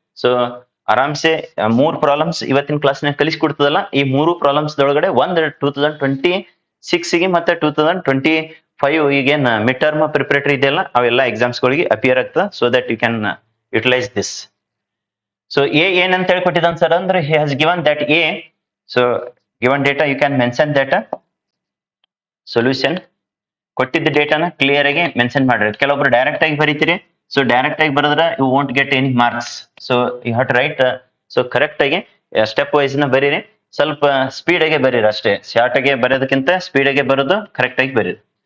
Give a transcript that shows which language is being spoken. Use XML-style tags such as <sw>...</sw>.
<kn>So ಆರಾಮ್ಸೆ 3 problems ಇವತ್ತಿನ ಕ್ಲಾಸ್ನಾಗ ಕಲಿಸ್ಕೊಡ್ತದಲ್ಲ. ಈ 3 ಪ್ರಾಬ್ಲಮ್ಸ್ ಒಳಗಡೆ ಒಂದು 2026 ಗೆ ಮತ್ತೆ 2025 ಈಗೇನ್ ಮಿಡ್ ಟರ್ಮ್ ಪ್ರಿಪರೇಟರಿ ಇದೆಯಲ್ಲ ಅವೆಲ್ಲ ಎಕ್ಸಾಮ್ಸ್ ಗಳಿಗೆ ಅಪಿಯರ್ ಆಗ್ತದೆ.</kn> <en>So that you can utilise this.</en> <kn>So A ಏನಂತ ಹೇಳಿ ಕೊಟ್ಟಿದ್ದಾನೆ ಸರ್ ಅಂದ್ರೆ</kn> <en>He has given that a. So given data you can mention that solution.</en> <kn>ಕೊಟ್ಟಿದ್ದ ಡೇಟಾನ ಕ್ಲಿಯರ್ ಆಗಿ ಮೆನ್ಷನ್ ಮಾಡ್ರಿ. ಕೆಲವೊಬ್ರು ಡೈರೆಕ್ಟ್ ಆಗಿ ಬರೀತೀರಿ. ಸೊ ಡೈರೆಕ್ಟ್ ಆಗಿ ಬರೆದ್ರೆ</kn> <en>You won't get any marks. So you have to write so</en> <kn>correct ಆಗಿ step wise ನ ಬರೀರಿ. ಸ್ವಲ್ಪ ಸ್ಪೀಡ್ ಆಗಿ ಬರೀರಿ ಅಷ್ಟೇ. ಶಾರ್ಟ್ ಆಗಿ ಬರೋದಕ್ಕಿಂತ ಸ್ಪೀಡ್ ಆಗಿ ಬರೋದು ಕರೆಕ್ಟ್ ಆಗಿ ಬರೀರಿ.</kn>